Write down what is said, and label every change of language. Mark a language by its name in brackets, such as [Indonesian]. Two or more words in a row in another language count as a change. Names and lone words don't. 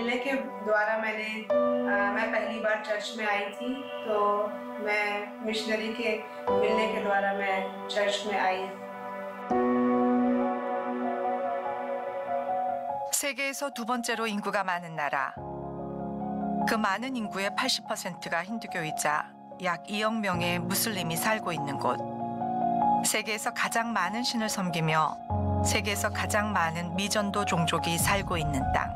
[Hindi] के द्वारा मैं पहली बार चर्च में आई थी, तो मैं मिशनरी के मिलने के द्वारा मैं चर्च में आई। [Korean] 세계에서 두 번째로 인구가 많은 나라. 그 많은 인구의 80%가 힌두교이자 약 2억 명의 무슬림이 살고 있는 곳. 세계에서 가장 많은 신을 섬기며 세계에서 가장 많은 미전도 종족이 살고 있는 땅.